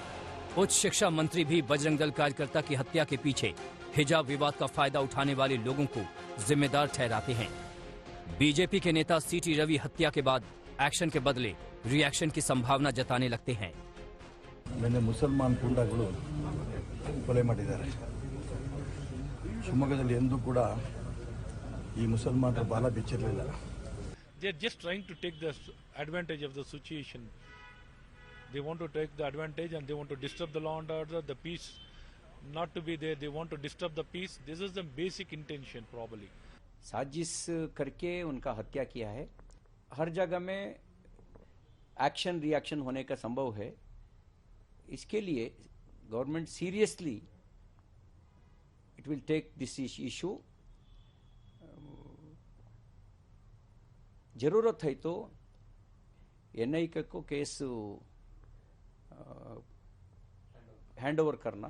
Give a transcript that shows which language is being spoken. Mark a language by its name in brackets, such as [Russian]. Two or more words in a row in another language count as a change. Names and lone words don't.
[Hindi] उच्च शिक्षा मंत्री भी बजरंग दल कार्यकर्ता की हत्या के पीछे हिजाब विवाद का फायदा उठाने वाले लोगों को जिम्मेदार ठहराते हैं। बीजेपी के नेता सीटी रवि हत्या के बाद एक्शन के बदले रिएक्शन की संभावना जताने लगते हैं। [Kannada] मैंने मुसलमान ಗೂಂಡಾಗಳು ಕೊಲೆ ಮಾಡಿದ್ದಾರೆ। ಶಿವಮೊಗ್ಗದಲ್ಲಿ ಎಂದೂ ಕೂಡ ಈ ಮುಸಲ್ಮಾನರ ಬಾಲ ಬಿಚ್ಚಿರಲಿಲ್ಲ। [English] They are just trying to take the advantage of the situation. They want to take the advantage and they want to disturb the law and order, the peace not to be there. They want to disturb the peace. This is the basic intention probably. [Hindi] साजिश करके उनका हत्या किया है। हर जगह में एक्शन रिएक्शन होने का संभव है। इसके लिए [English] government seriously it will take this issue. [Hindi] जरूरत है तो एनआईए को केस [English] hand over [Hindi] करना।